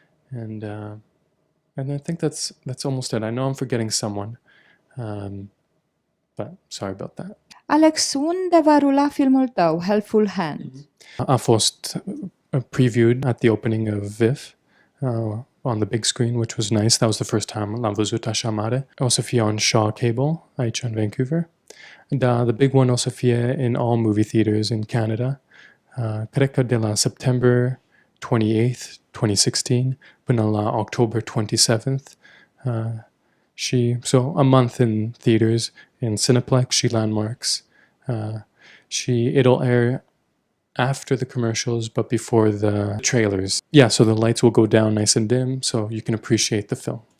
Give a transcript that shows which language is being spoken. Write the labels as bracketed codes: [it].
[en] And I think that's almost it. I know I'm forgetting someone, but sorry about that. [ro] Alex, unde va rula filmul tău, Helpful Hand? A fost [en] previewed at the opening of VIF on the big screen, which was nice. That was the first time [ro] l-am văzut așa mare. O să fie on Shaw Cable, aici în Vancouver. [en] The big one [ro] o să fie [en] in all movie theaters in Canada. [ro] Cred că de la September 28th, 2016 până la October 27th. [en] So a month in theaters in Cineplex, și Landmarks. It'll air after the commercials, but before the trailers. Yeah, so the lights will go down nice and dim, so you can appreciate the film.